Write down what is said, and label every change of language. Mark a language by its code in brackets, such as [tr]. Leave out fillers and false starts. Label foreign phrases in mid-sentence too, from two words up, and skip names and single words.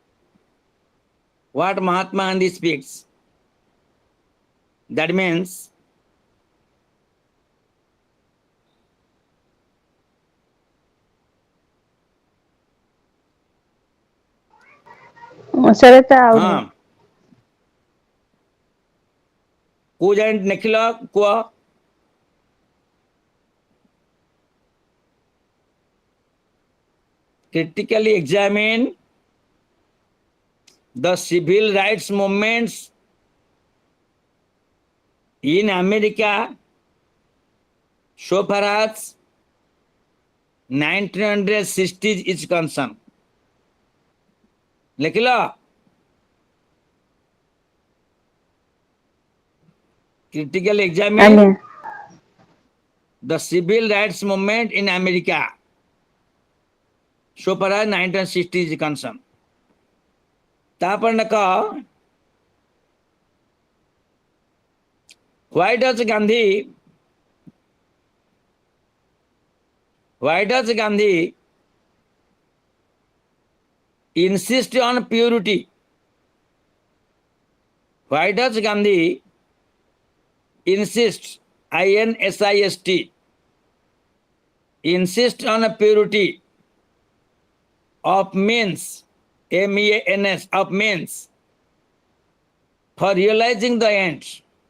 [en] What Mahatma Gandhi speaks, that means Sir, it's out. [or] ହଁ କୋଉ ଜାଣି ଲେଖିଲ କୁହ? [en] Critically examine the civil rights movements in America so far as 1960s is concerned. [or] ଲେଖିଲ? [en] Critically examine the civil rights movement in America so far as 1960s is concerned. तापर न कह, why does Gandhi insist on purity? Why does Gandhi insist, INSIST, insist on a purity of means, MEANS, of means, for realizing the ends.